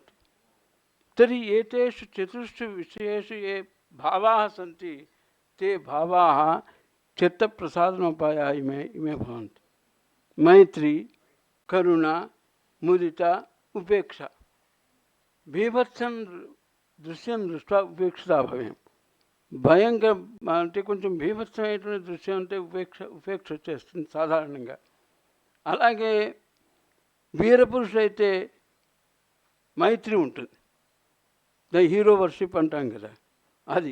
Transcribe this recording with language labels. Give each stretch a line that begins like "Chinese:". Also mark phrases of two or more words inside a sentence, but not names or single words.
Sanskrit: तर्हि एतेषु 4 विषयेषु ये भावाः सन्ति ते भावाः चित्तप्रसादनोपायाः इमे भवन्ति। मैत्री करुणा मुदिता उपेक्षा। बीभत्सं దృశ్యం దృష్ట్యా ఉపేక్షిత భవేం.
Telugu: భయంకర అంటే కొంచెం బీభత్సమైనటువంటి దృశ్యం అంటే ఉపేక్ష వచ్చేస్తుంది సాధారణంగా. అలాగే వీరపురుషుడైతే మైత్రి ఉంటుంది,
English: the hero worship
Telugu: అంటాం కదా అది.